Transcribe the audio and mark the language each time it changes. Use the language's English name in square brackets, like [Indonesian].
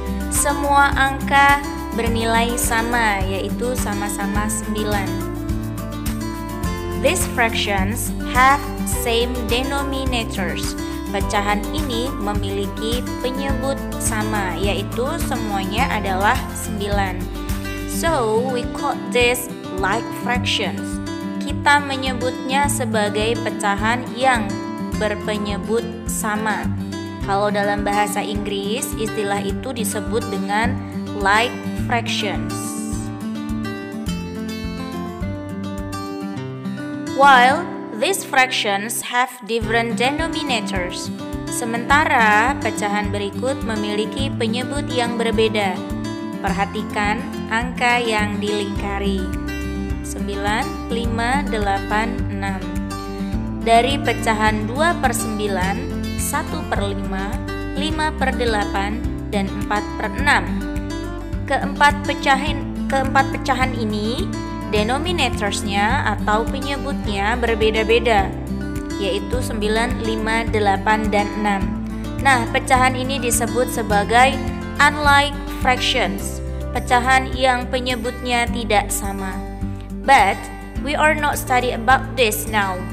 [Indonesian] Semua angka bernilai sama, yaitu sama-sama 9. [English] These fractions have same denominators. [Indonesian] Pecahan ini memiliki penyebut sama, yaitu semuanya adalah 9. [English] So, we call this like fractions. [Indonesian] Kita menyebutnya sebagai pecahan yang berpenyebut sama. Kalau dalam bahasa Inggris, istilah itu disebut dengan like fractions. [English] While these fractions have different denominators, [Indonesian] sementara pecahan berikut memiliki penyebut yang berbeda. Perhatikan angka yang dilingkari. 9, 5, 8, 6. Dari pecahan 2/9, 1/5, 5/8, dan 4/6. Keempat pecahan ini denominatorsnya atau penyebutnya berbeda-beda, yaitu 9, 5, 8, dan 6. Nah, pecahan ini disebut sebagai unlike fractions, pecahan yang penyebutnya tidak sama. [English] But we are not study about this now.